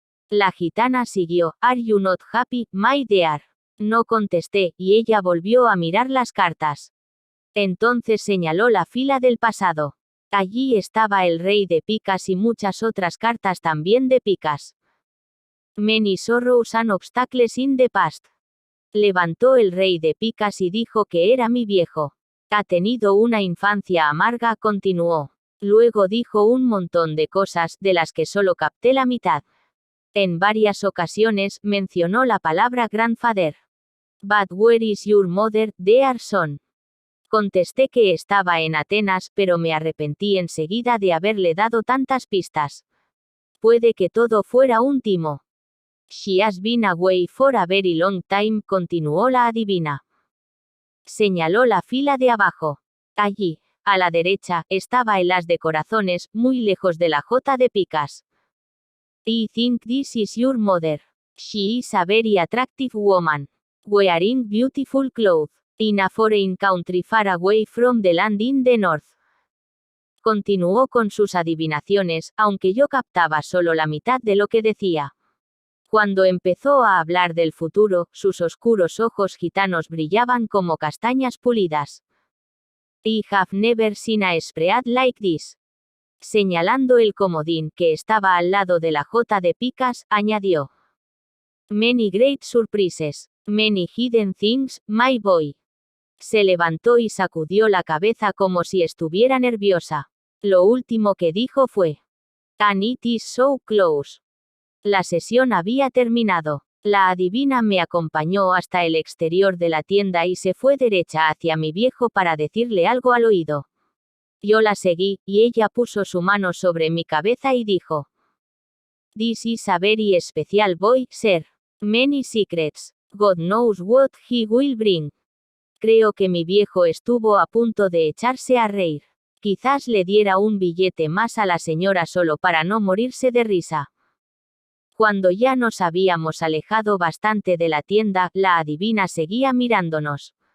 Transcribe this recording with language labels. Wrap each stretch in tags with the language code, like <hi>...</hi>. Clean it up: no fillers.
<es>La gitana siguió,</es> <en>Are you not happy, my dear?</en> <es>No contesté, y ella volvió a mirar las cartas. Entonces señaló la fila del pasado. Allí estaba el rey de picas y muchas otras cartas también de picas.</es> <en>Many sorrows and obstacles in the past.</en> <es>Levantó el rey de picas y dijo que era mi viejo. Ha tenido una infancia amarga, continuó. Luego dijo un montón de cosas, de las que solo capté la mitad. En varias ocasiones, mencionó la palabra grandfather.</es> <en>But where is your mother, dear son?</en> <es>Contesté que estaba en Atenas, pero me arrepentí enseguida de haberle dado tantas pistas. Puede que todo fuera un timo.</es> <en>She has been away for a very long time,</en> <es>continuó la adivina. Señaló la fila de abajo. Allí, a la derecha, estaba el as de corazones, muy lejos de la J de picas.</es> <en>I think this is your mother. She is a very attractive woman. Wearing beautiful clothes. In a foreign country far away from the land in the north.</en> <es>Continuó con sus adivinaciones, aunque yo captaba solo la mitad de lo que decía. Cuando empezó a hablar del futuro, sus oscuros ojos gitanos brillaban como castañas pulidas.</es> <en>I have never seen a spread like this.</en> <es>Señalando el comodín que estaba al lado de la J de picas, añadió.</es> <en>Many great surprises. Many hidden things, my boy.</en> <es>Se levantó y sacudió la cabeza como si estuviera nerviosa. Lo último que dijo fue.</es> <en>And it is so close.</en> <es>La sesión había terminado. La adivina me acompañó hasta el exterior de la tienda y se fue derecha hacia mi viejo para decirle algo al oído. Yo la seguí, y ella puso su mano sobre mi cabeza y dijo.</es> <en>This is a very special boy, sir. Many secrets. God knows what he will bring.</en> <es>Creo que mi viejo estuvo a punto de echarse a reír. Quizás le diera un billete más a la señora solo para no morirse de risa. Cuando ya nos habíamos alejado bastante de la tienda, la adivina seguía mirándonos.</es>